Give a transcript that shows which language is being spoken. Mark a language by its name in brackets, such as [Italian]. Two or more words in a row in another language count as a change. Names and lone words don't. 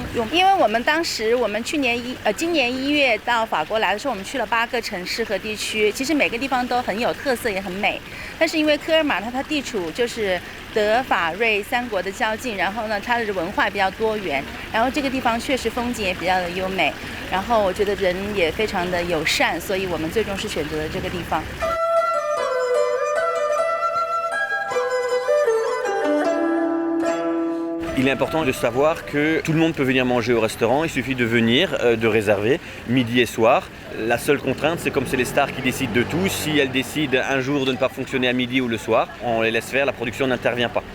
[Chinese] 因为我们今年1月到法国来的时候，我们去了8个城市和地区，其实每个地方都很有特色也很美。但是因为科尔马它地处就是德法瑞3国的交界，然后呢它的文化比较多元，然后这个地方确实风景也比较的优美，然后我觉得人也非常的友善，所以我们最终是选择了这个地方。 [French] Il est important de savoir que tout le monde peut venir manger au restaurant, il suffit de venir, de réserver, midi et soir. La seule contrainte, c'est comme c'est les stars qui décident de tout, si elles décident un jour de ne pas fonctionner à midi ou le soir, on les laisse faire, la production n'intervient pas.